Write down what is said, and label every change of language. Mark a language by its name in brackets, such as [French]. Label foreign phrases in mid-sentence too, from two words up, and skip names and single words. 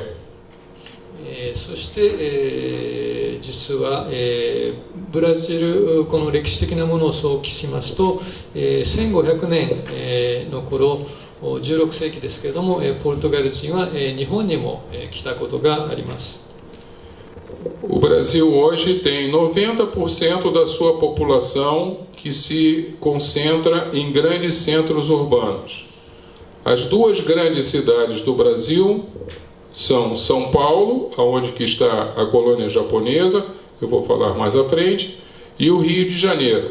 [Japanese] そして、実は、ブラジルこの歴史的なものを想起しますと、1500年、の頃16世紀ですけれども、ポルトガル人は、日本にも、来たことがあります。 [Portuguese] O Brasil hoje tem 90% da sua população que se concentra em grandes centros urbanos. As duas grandes cidades do Brasil são São Paulo, onde que está a colônia japonesa, eu vou falar mais à frente, e o Rio de Janeiro.